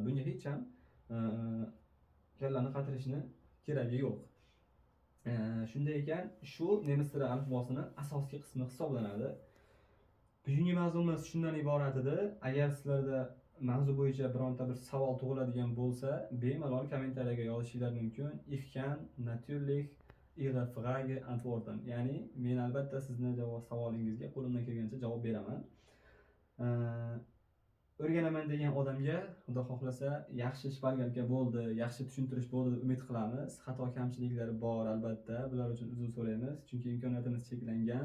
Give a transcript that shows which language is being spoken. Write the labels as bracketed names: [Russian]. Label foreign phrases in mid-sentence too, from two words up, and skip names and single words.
[Uzbek] Bunga hech ham kallani qatirishni keragi yo'q. Shunday ekan, shu nemis tili alifbosini asosiy qismi hisoblanadi. Bugungi mavzuimiz shundan iborat edi. Agar sizlarda mavzu bo'yicha bironta bir savol tug'iladigan bo'lsa, bemalol kommentariyaga yozishingiz mumkin. [German] Ich kann natürlich Ihre Frage antworten. [Uzbek] Ya'ni men albatta sizni savolingizga qo'limdan kelgancha javob beraman. O'rganaman degan odamga Xudo xohlasa yaxshi shpargalka bo'ldi, yaxshi tushuntirish bo'ldi deb umid qilamiz. Xato kamchiliklari bor albatta. Bular uchun uzr so'raymiz, chunki imkoniyatimiz cheklangan.